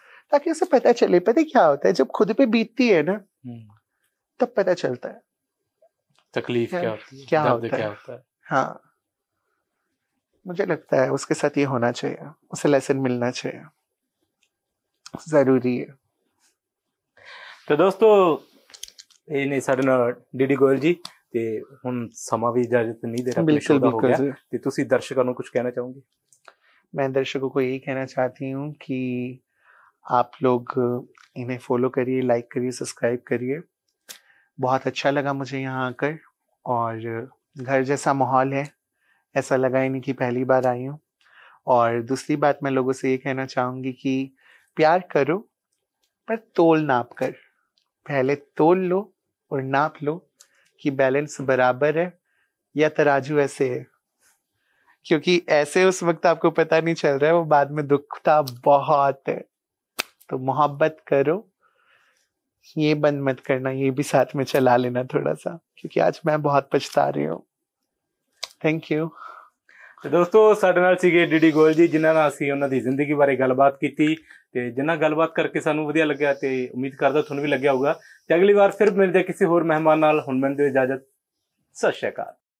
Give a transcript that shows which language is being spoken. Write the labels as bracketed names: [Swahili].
[Hindi] ताकि उसे पता चले, पता क्या होता है जब खुद पे बीतती है ना, तब पता चलता है तकलीफ क्या होती है, क्या दर्द होता क्या है। होता है। हाँ, मुझे लगता है उसके साथ ये होना चाहिए, उसे लेसन मिलना चाहिए, जरूरी है। तो दोस्तों [Punjabi] ਇਹ ਨੇ ਸਾਡੇ ਨਾਲ ਡੀਡੀ ਗੋਇਲ ਜੀ, ਤੇ ਹੁਣ ਸਮਾਂ ਵੀ ਇਜਾਜ਼ਤ [Hindi] नहीं दे रहा, अपने शो [Punjabi] ਦਾ हो गया, ਤੇ ਤੁਸੀਂ ਦਰਸ਼ਕਾਂ ਨੂੰ [Hindi] कुछ कहना चाहोगे। मैं दर्शकों को यही कहना चाहती हूँ कि आप लोग इन्हें फॉलो करिए, लाइक करिए, सब्सक्राइब करिए। बहुत अच्छा लगा मुझे यहाँ आकर, और घर जैसा माहौल है, ऐसा लगा ही नहीं कि पहली बार आई हूँ। और दूसरी बात मैं लोगों से ये कहना चाहूँगी कि प्यार करो पर तोल नाप कर, पहले तोल लो और नाप लो कि बैलेंस बराबर है या तराजू ऐसे है। क्योंकि ऐसे उस वक्त आपको पता नहीं चल रहा है, वो बाद में दुखता बहुत है। तो मोहब्बत करो, ये बंद मत करना, ये भी साथ में चला लेना थोड़ा सा, क्योंकि आज मैं बहुत पछता रही हूँ। Thank you. [Punjabi] ਤੇ ਦੋਸਤੋ ਸਾਡੇ ਨਾਲ ਸੀਗੇ ਡੀਡੀ ਗੋਇਲ ਜੀ, ਜਿਨ੍ਹਾਂ ਨਾਲ ਅਸੀਂ ਉਹਨਾਂ ਦੀ ਜ਼ਿੰਦਗੀ ਬਾਰੇ ਗੱਲਬਾਤ ਕੀਤੀ, ਤੇ ਜਿਨ੍ਹਾਂ ਗੱਲਬਾਤ ਕਰਕੇ ਸਾਨੂੰ ਵਧੀਆ ਲੱਗਿਆ, ਤੇ ਉਮੀਦ ਕਰਦਾ ਤੁਹਾਨੂੰ ਵੀ ਲੱਗਿਆ ਹੋਊਗਾ। ਤੇ ਅਗਲੀ ਵਾਰ ਫਿਰ ਮਿਲਦੇ ਕਿਸੇ ਹੋਰ ਮਹਿਮਾਨ ਨਾਲ। ਹੁਣ ਮੈਨੂੰ ਦਿਓ ਇਜਾਜ਼ਤ, ਸਤਿ ਸ਼੍ਰੀ ਅਕਾਲ।